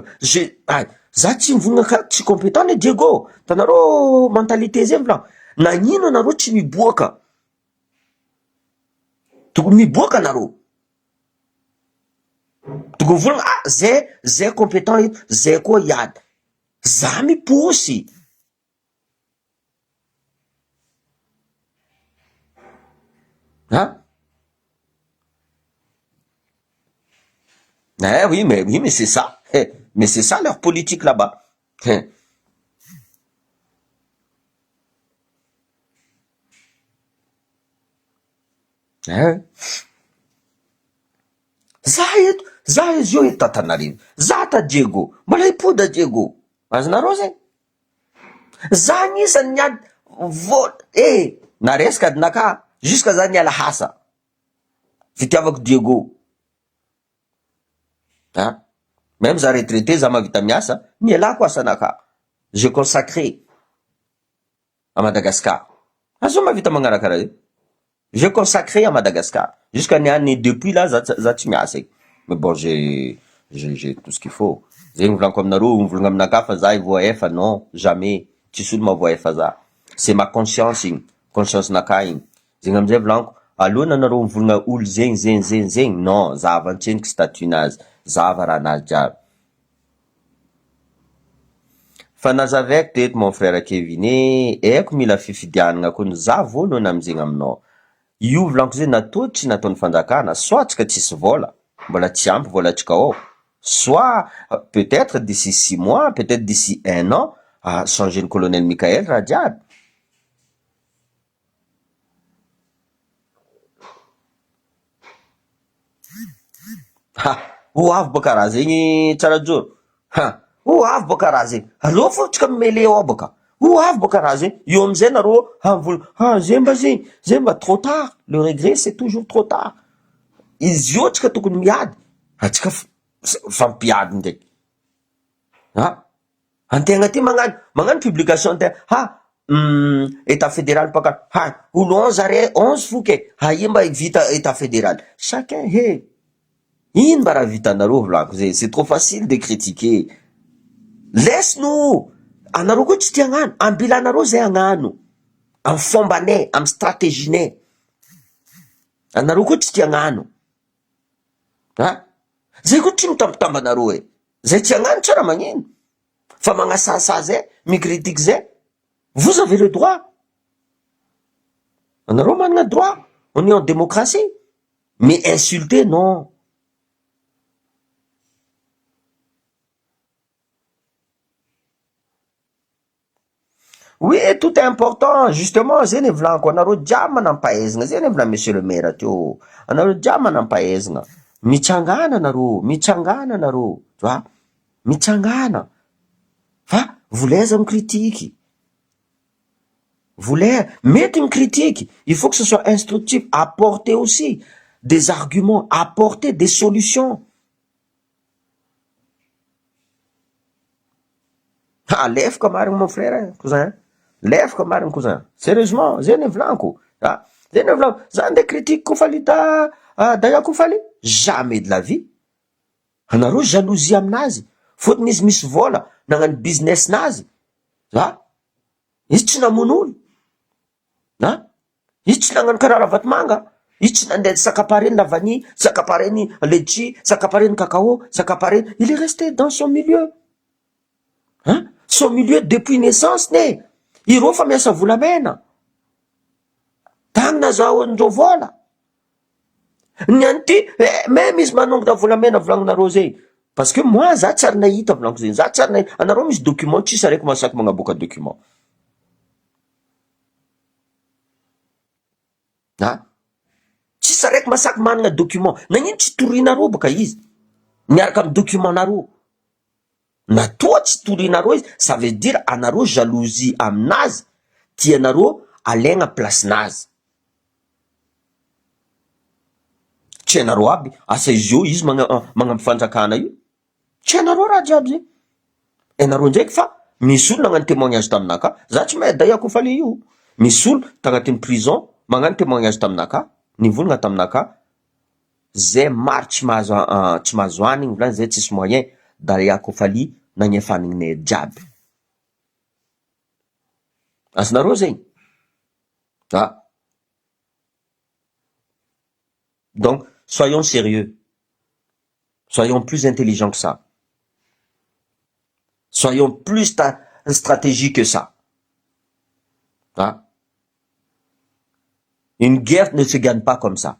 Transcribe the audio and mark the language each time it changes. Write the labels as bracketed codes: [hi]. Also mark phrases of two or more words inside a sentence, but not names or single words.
[mg] Za tsy mivolagna tsy compétent ne Diego. Tanareo mentalité zay volan. Nagnino anareo tsy miboaka? Tokony miboaka anareo. Tokony volagna zay compétent ito, zay koa iady. Za miposy. [fr] Oui, mais c'est ça. Mais c'est ça leur politique là-bas. [mg] Za izy io eto Tananarivo, za ta Diego, mbola hipoda Diego, azonareo zay? Za anisan'ny niady naresaka adinaka jusqu'à za niala hasa fitiavako Diego. Même za retraité, za mahavita miasa, nialako asanaka, [fr] je consacré à Madagascar. [mg] Azo mahavita magnaraka raha io, [fr] je consacré à Madagascar jusqu'à niany depuis là [mg] za tsy miasa eky. [fr] Mais bon, j'ai tout ce qu'il faut. [mg] Zegny volaniko aminareo, mivolagna aminaka fa za voaefa, [fr] non, jamais. [mg] Tsisy olo mahavoaefa za. [fr] C'est ma conscience igny, conscience [mg] naka igny. Zegny amizay volaniko, alohana anareo mivolagna olo zegny, non, zava antseniky statunazy, zava raha nazy jiaby. Fa nazavaiko teto [fr] mon frère [mg] Kevin, eko mila fifidianana kony za voalohany amizegny aminao. Io volaniko zay natoa tsy nataon'ny fanjakana, soit tsika tsisy vola, mbola tsy ampy vola tsika ao, [fr] soit peut-être d'ici 6 mois, peut-être d'ici 1 an, changer le colonel Michael [mg] raha jiaby. Ho avy boka raha zegny tsara joro. Ho avy boka raha zegny. Aleo fô tsika mimele ao boka. Ho avy boka raha zegny. Io amizay nareo zay mba [fr] trop tard. Le regret c'est toujours trop tard. [mg] Izy io tsika tokony miady. Atsika fampiady ndraiky. Antegna ty magnano publication antegna. [fr] État fédéral [mg] baka. Olo 11 foke. Io mba vita [fr] état fédéral. [mg] Chacun, ino mba raha vitanareo volako zay? [fr] C'est trop facile de critiquer. Laisse-nous. [mg] Anareo koa tsy tia agnano. Ambilanareo zay agnano. Amy fombanay, amy stratéginay. Anareo koa tsy tia agnano. Zay koa tsy mitambatambanareo e. Zay tia agnano tsara magnino. Fa magnasasa zay, micritique zay. [fr] Vous avez le droit. [mg] Anareo manana droit. [fr] On est en démocratie. Mais insulter, non. Oui, tout est important. Justement, [mg] zay volaniko anareo jiaby manampahaizana. Zay vola [fr] monsieur le maire [mg] teo. Anareo jiaby manampahaizana. Mitsangana anareo. [fr] Tu vois? [mg] Mitsangana. Fa [fr] voulez critique. Mettez une critique. Il faut que ce soit instructif. Apporter aussi des arguments. Apporter des solutions. Lève comme mon frère, cousin. Lève comme cousin. Sérieusement, [mg] zay volaniko. Zay volaniko. Zany [fr] des critiques [mg] kofalita Daya Kofali. [fr] Jamais de la vie. [mg] Anareo jalousie aminazy. Fotony izy misy vola nagnano business nazy. Izy tsy namono olo. Izy tsy nagnano karaha vatomanga. Izy tsy nandeha sakapareny [fr] la vanille, [mg] sakapareny letchi, sakapareny cacao, sakapareny. [fr] Il est resté dans son milieu. Son milieu depuis naissance ne. [mg] Ireo fa miasa volamena. Tagny nazahoandreo vola. Niany ty, même izy manongona volamena volagninareo zay. [fr] Parce que moi, [mg] za tsary nahita volaniko zay. Za tsary nahita. Anareo misy document, tsisy araiky masaky magnaboaka document. Tsisy araiky masaky manana document. Nagnino tsy torinareo boka izy. Miaraka amy document nareo. Natoa tsy torinareo izy, [fr] ça veut dire [mg] anareo jalousie aminazy, tianareo alaigna place nazy. Tsy anareo aby, asa izy io, izy magnampy fanjakana io. Tsy anareo raha jiaby zay. Anareo ndraiky fa misy olo nagnano témoignage taminaka. Za tsy mahay Daya Kofali io. Misy olo tagnatin'ny prison magnano témoignage taminaka, nivolagna taminaka. Zay maro tsy mahazo anigny, volany zay tsisy moyen. Daya Kofali nagnefaninay jiaby. Azonareo zegny. [fr] Donc, soyons sérieux. Soyons plus intelligents que ça. Soyons plus stratégiques que ça. Une guerre ne se gagne pas comme ça.